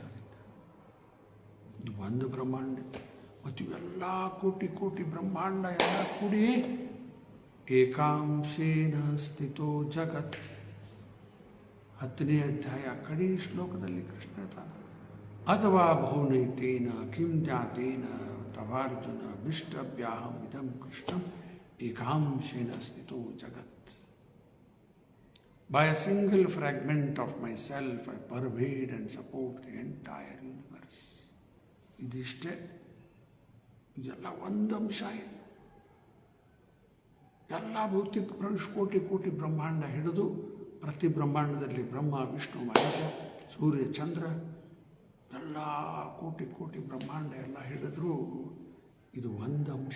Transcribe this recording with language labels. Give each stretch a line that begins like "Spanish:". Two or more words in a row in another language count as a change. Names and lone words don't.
Kannada: ಇದು ಒಂದು ಬ್ರಹ್ಮಾಂಡ ಮತ್ತು ಇವೆಲ್ಲ ಕೋಟಿ ಕೋಟಿ ಬ್ರಹ್ಮಾಂಡ ಎಲ್ಲ ಕೂಡಿ
Sanskrit: ಏಕಾಂಶೇನ ಸ್ಥಿತೋ ಜಗತ್.
Kannada: 10ನೇ ಅಧ್ಯಾಯ ಕಡೇ ಶ್ಲೋಕದಲ್ಲಿ ಕೃಷ್ಣ ತಾನ
Sanskrit: ಅಥವಾ ಬಹುನೈತೇನ ಕಿಂ ಜ್ಞಾತೇನ ತವಾರ್ಜುನ ವಿಷ್ಟವ್ಯಾಹಂ ಇದಂ ಕೃಷ್ಣಂ ಏಕಾಂಶೇನ ಸ್ಥಿತೋ ಜಗತ್.
English: By a single fragment of myself, I pervade and support the entire universe.
Kannada: ಇದಿಷ್ಟೇ, ಇದೆಲ್ಲ ಒಂದಂಶ. ಇದೆ ಎಲ್ಲ ಭೌತಿಕ ಕೋಟಿ ಕೋಟಿ ಬ್ರಹ್ಮಾಂಡ ಹಿಡಿದು ಪ್ರತಿ ಬ್ರಹ್ಮಾಂಡದಲ್ಲಿ ಬ್ರಹ್ಮ ವಿಷ್ಣು ಮಹೇಶ ಸೂರ್ಯ ಚಂದ್ರ ಎಲ್ಲ ಕೋಟಿ ಕೋಟಿ ಬ್ರಹ್ಮಾಂಡ ಎಲ್ಲ ಹಿಡಿದ್ರೂ ಇದು ಒಂದು ಅಂಶ.